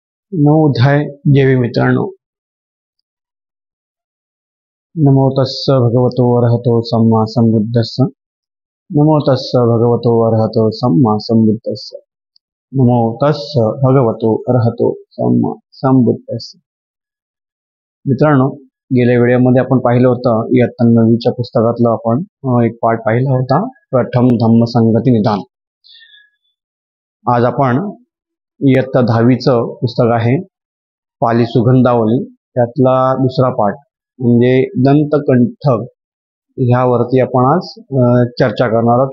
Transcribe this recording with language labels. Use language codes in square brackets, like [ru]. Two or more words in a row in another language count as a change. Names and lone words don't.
[mr] नवोदय जेवी मित्रांनो, [pi] नमो तस्स भगवतो अरहतो सम्मा संबुद्धस्स. नमो तस्स भगवतो अरहतो सम्मा संबुद्धस्स. नमो तस्स भगवतो अरहतो सम्मा संबुद्धस्स. [mr] मित्रांनो, गेल्या व्हिडिओमध्ये आपण पाहिलं होतं इयत्ता 9वीच्या पुस्तकातलं आपण एक पाठ पाहिला होता, प्रथम धम्म संगती निदान. आज आपण इयत्ता 10वीचं पुस्तक आहे पाली सुगंधावली, त्यातला दुसरा पाठ म्हणजे दंतकंठ ह्यावरती आपण आज चर्चा करणार आहोत.